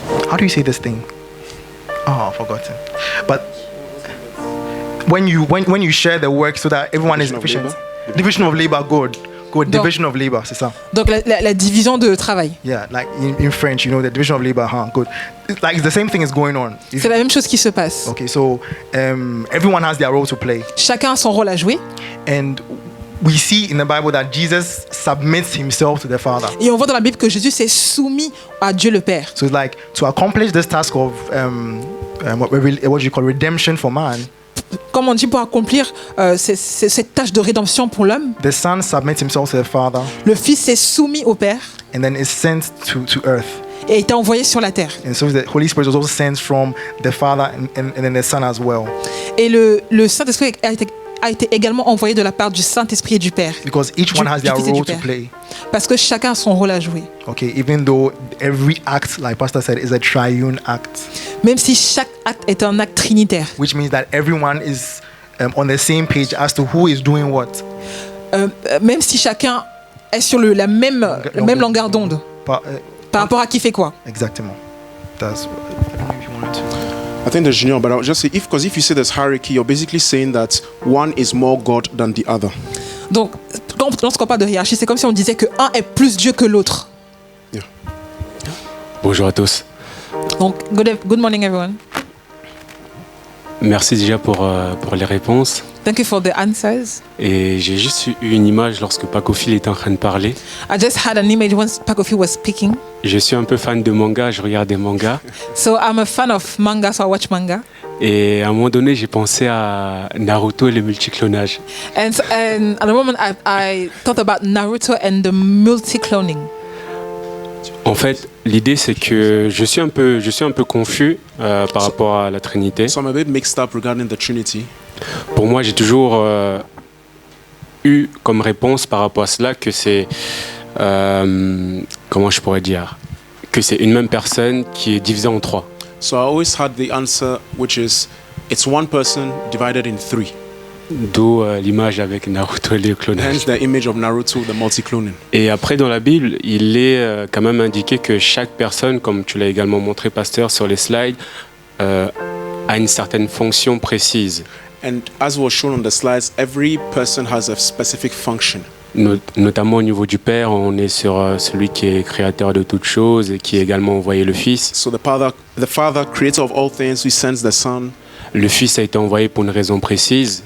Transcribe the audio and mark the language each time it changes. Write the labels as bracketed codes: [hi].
[en] How do you say this thing? Oh, I've forgotten. But when you share the work so that everyone is Division of efficient. Division of labor, good. Division of labor, [fr] c'est ça. Donc la division de travail. [en] Yeah, like in French, you know, the division of labor, good. It's the same thing is going on. [fr] C'est la même chose qui se passe. [en] Okay, so everyone has their role to play. [fr] Chacun a son rôle à jouer. [en] And we see in the Bible that Jesus submits himself to the Father. [fr] Et on voit dans la Bible que Jésus s'est soumis à Dieu le Père. [en] So it's like to accomplish this task of what you call redemption for man. [fr] Comme on dit, pour accomplir cette tâche de rédemption pour l'homme, [en] The Son submits himself to the Father [fr] le Fils s'est soumis au Père [en] and then is sent to earth. [fr] et a été envoyé sur la terre. [en] And so the Holy Spirit was also sent from the Father and then the Son as well. [fr] Et le Saint-Esprit a été également envoyé de la part du Saint-Esprit et du Père. [en] Because each one has their role to play. [fr] Parce que chacun a son rôle à jouer. [en] Okay, even though every act, like Pastor said, is a triune act. [fr] Même si chaque acte est un acte trinitaire. [en] Which means that everyone is on the same page as to who is doing what. [fr] Même si chacun est sur la même longueur d'onde. Par rapport à qui fait quoi. Exactement. [en] That's what, I don't know if you wanted to. I think there's junior, but I'll just say because if you say there's hierarchy, you're basically saying that one is more God than the other. [fr] Donc, lorsqu'on parle de hiérarchie, c'est comme si on disait que un est plus Dieu que l'autre. [en] Yeah. [fr] Bonjour à tous. [en] Donc, good morning everyone. [fr] Merci déjà pour les réponses. [en] Thank you for the answers. [fr] Et j'ai juste eu une image lorsque Pacophile était en train de parler. [en] I just had an image when Pacophile was speaking. [fr] Je suis un peu fan de manga, je regarde des mangas. [en] So I'm a fan of manga, so I watch manga. [fr] Et à un moment donné, j'ai pensé à Naruto et le multiclonage. [en] And at the moment, I thought about Naruto and the multi-cloning. [fr] En fait, l'idée c'est que je suis un peu confus par rapport à la Trinité. [en] So I'm a bit mixed up regarding the Trinity. [fr] Pour moi, j'ai toujours eu comme réponse par rapport à cela que c'est comment je pourrais dire, que c'est une même personne qui est divisée en trois. [en] So I always had the answer, which is it's one person divided in three. [fr] D'où l'image avec Naruto et le clonage. [en] Hence the image of Naruto, the multi-cloning. [fr] Et après, dans la Bible, il est quand même indiqué que chaque personne, comme tu l'as également montré, pasteur, sur les slides, a une certaine fonction précise. [en] And as was shown on the slides, every person has a specific function. [fr] Notamment au niveau du Père, on est sur celui qui est créateur de toutes choses et qui a également envoyé le Fils. [en] So the Father, creator of all things, who sends the Son. [fr] Le Fils a été envoyé pour une raison précise.